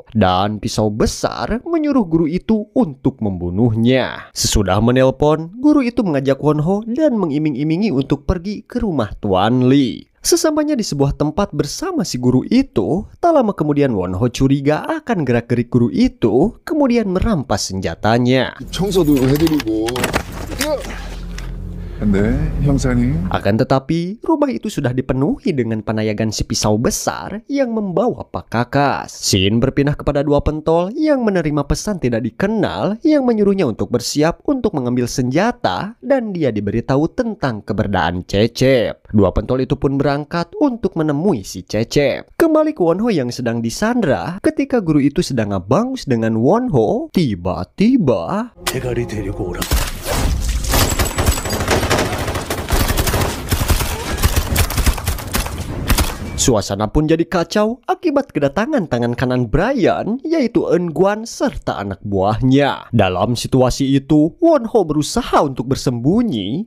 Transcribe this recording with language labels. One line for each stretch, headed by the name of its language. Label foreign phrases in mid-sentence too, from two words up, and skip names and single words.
Indonesian: Dan pisau besar menyuruh guru itu untuk membunuhnya. Sesudah menelpon, guru itu mengajak Won-ho dan mengiming-imingi untuk pergi ke rumah Tuan Lee. Sesampainya di sebuah tempat bersama si guru itu, tak lama kemudian Won-ho curiga akan gerak-gerik guru itu, kemudian merampas senjatanya.
Korean: 청소도 해드리고. 네, 형사님.
Indonesian: Akan tetapi, rumah itu sudah dipenuhi dengan penayagan si pisau besar yang membawa pakakas. Scene berpindah kepada dua pentol yang menerima pesan tidak dikenal yang menyuruhnya untuk bersiap untuk mengambil senjata dan dia diberitahu tentang keberadaan Cecep. Dua pentol itu pun berangkat untuk menemui si Cecep. Kembali ke Won-ho yang sedang disandra, ketika guru itu sedang ngabangus dengan Won-ho, tiba-tiba
Korean: 대가리 데리고 오라.
Indonesian: suasana pun jadi kacau akibat kedatangan tangan kanan Brian, yaitu Eun-guan serta anak buahnya. Dalam situasi itu, Won-ho berusaha untuk bersembunyi.